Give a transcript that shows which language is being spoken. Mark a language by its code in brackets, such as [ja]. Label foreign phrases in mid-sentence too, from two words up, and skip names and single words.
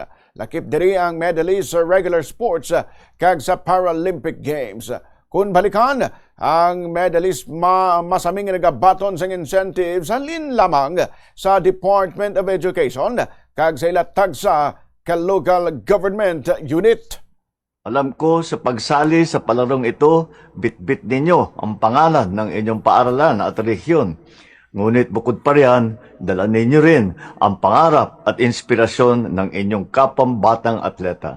[hil] Lakip diri ang medalists sa [en] regular sports [hil] kag sa Paralympic Games. Kung balikan, ang medalist masaming nagabaton sa incentives halin lamang sa Department of Education kag sa ilatag sa [en] local government unit. [tl] Alam ko sa pagsali sa palarong ito, bit-bit ninyo ang pangalan ng inyong paaralan at rehiyon. Ngunit bukod pa riyan, dala ninyo rin ang pangarap at inspirasyon ng inyong kapambatang atleta.